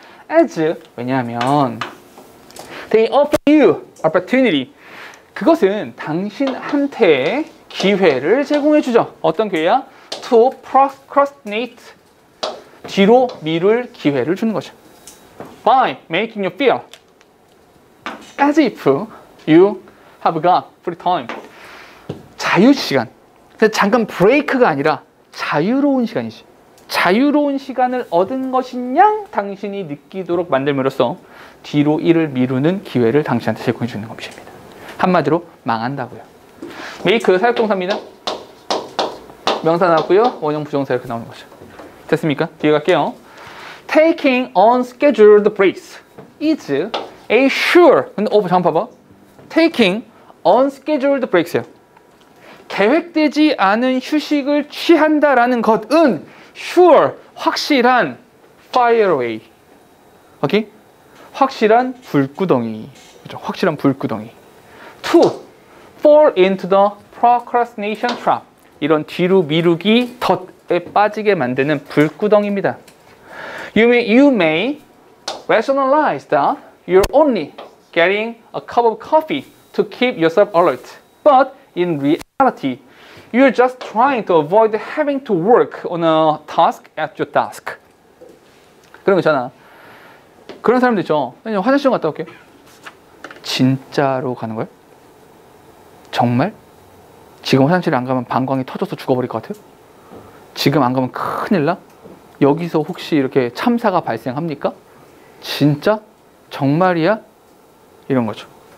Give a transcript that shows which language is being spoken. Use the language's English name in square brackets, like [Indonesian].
[Korean] as, 왜냐하면 [English] they offer you opportunity, [Korean] 그것은 당신한테 기회를 제공해 주죠. 어떤 기회야? [English] to procrastinate, [Korean] 뒤로 미룰 기회를 주는 거죠. [English] by making you feel as if you have got free time, [Korean] 자유시간. 잠깐 브레이크가 아니라 자유로운 시간이지. 자유로운 시간을 얻은 것이냐 당신이 느끼도록 만들므로써 뒤로 일을 미루는 기회를 당신한테 제공해 주는 것입니다. 한마디로 망한다고요. make 사역동사입니다. 명사 나왔고요. 원형 부정사 이렇게 나오는 거죠. 됐습니까? 뒤에 갈게요. [English] Taking unscheduled breaks is a sure. [Korean] 근데 잠깐 봐봐. [English] Taking unscheduled breaks [Korean] 요. 계획되지 않은 휴식을 취한다라는 것은 sure, 확실한 [English] fire away. [Korean] 오케이? 확실한 불구덩이. 그죠? 확실한 불구덩이. [English] To fall into the procrastination trap. [Korean] 이런 뒤로 미루기 덫에 빠지게 만드는 불구덩이입니다. [English] You may rationalize that you're only getting a cup of coffee to keep yourself alert. But in reality, you're just trying to avoid having to work on a task at your desk. [Korean] 그런 거 있잖아. 그런 사람들 있죠. 그냥 화장실 좀 갔다 올게. 진짜로 가는 거예요? 정말? 지금 화장실에 안 가면 방광이 터져서 죽어버릴 것 같아요? 지금 안 가면 큰일 나? 여기서 혹시 이렇게 참사가 발생합니까? 진짜? 정말이야? 이런 거죠.